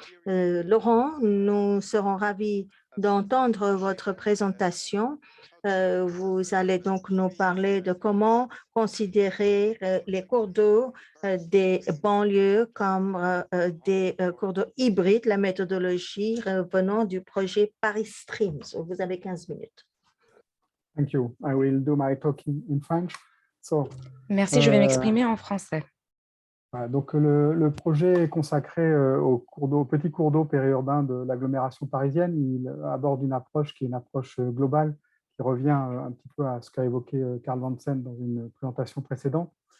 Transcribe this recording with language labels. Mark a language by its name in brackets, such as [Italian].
[French] Laurent, nous serons ravis d'entendre votre présentation. Vous allez donc nous parler de comment considérer les cours d'eau des banlieues comme des cours d'eau hybrides, la méthodologie venant du projet Paris Streams. Vous avez 15 minutes. [English] Thank you. I will do my talk in French. [French] Merci, je vais m'exprimer en français. Donc, le projet est consacré aux petits cours d'eau périurbains de l'agglomération parisienne. Il aborde une approche qui est une approche globale qui revient un petit peu à ce qu'a évoqué Karl Vansen dans une présentation précédente.